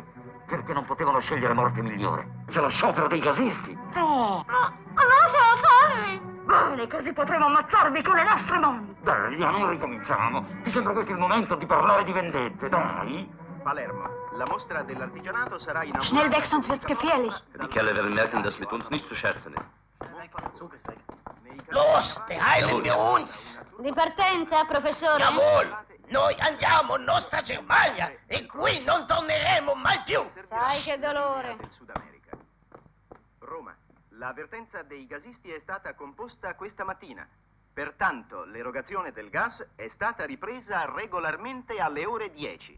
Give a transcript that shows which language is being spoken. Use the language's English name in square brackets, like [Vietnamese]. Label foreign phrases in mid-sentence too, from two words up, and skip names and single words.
[Italian] Perché non potevano scegliere morte migliore. C'è lo sciopero dei gasisti. No! Ma allora siamo salvi! Bene, così potremo ammazzarvi con le nostre mani! Dai, non ricominciamo. Ti sembra questo il momento di parlare di vendette, dai? Palermo, la mostra dell'artigianato sarà in... [German] Schnell weg, sonst wird's gefährlich! Die Kerle werden merken, dass mit uns nicht zu scherzen ist. Los, beheilen wir uns! [Italian] Di partenza, professore? [German] Jawohl! [Italian] Noi andiamo in nostra Germania e qui non torneremo mai più! Sai che dolore! Roma, l'avvertenza dei gasisti è stata composta questa mattina. Pertanto, l'erogazione del gas è stata ripresa regolarmente alle ore 10.